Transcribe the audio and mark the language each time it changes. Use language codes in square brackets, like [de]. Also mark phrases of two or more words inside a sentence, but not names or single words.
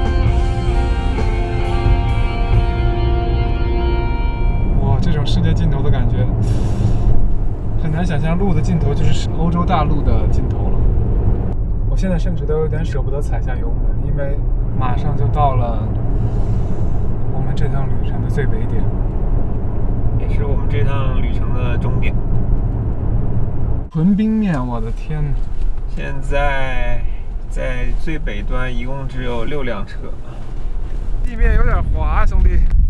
[zh] 哇，這種世界盡頭的感覺，很難想象路的盡頭就是歐洲大陸的盡頭了。我現在甚至都有點捨不得踩下油門，因為馬上就到了我們這趟旅程的最北點，也是我们这趟旅程的终点。纯冰面，我的天！现在在最北端一共只有6辆车，地面有点滑，兄弟。